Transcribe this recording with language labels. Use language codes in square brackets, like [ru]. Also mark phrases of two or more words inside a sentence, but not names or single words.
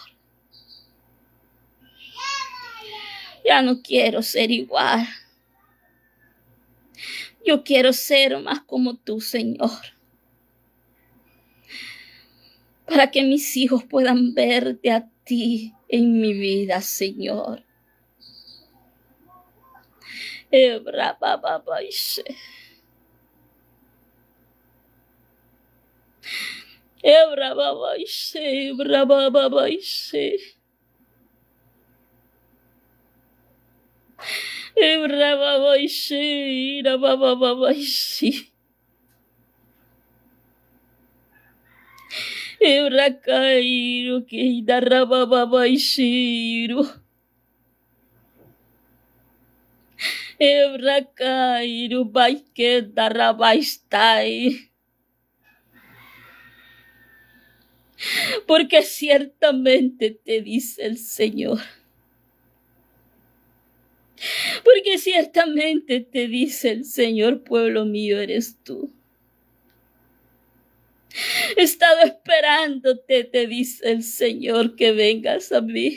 [es] Ya no quiero ser igual. Yo quiero ser más como tú, Señor. Para que mis hijos puedan verte a ti en mi vida, Señor. Ebra baba baishe. Ebra baba baishe, ebra baba baishe. Ebra baba baishe, ira baba baishe. Ebrakairu que darrababaishiru. Ebrakairu baike darrabaistai. Porque ciertamente te dice el Señor. Porque ciertamente te dice el Señor, pueblo mío eres tú. He estado esperándote, te dice el Señor, que vengas a mí.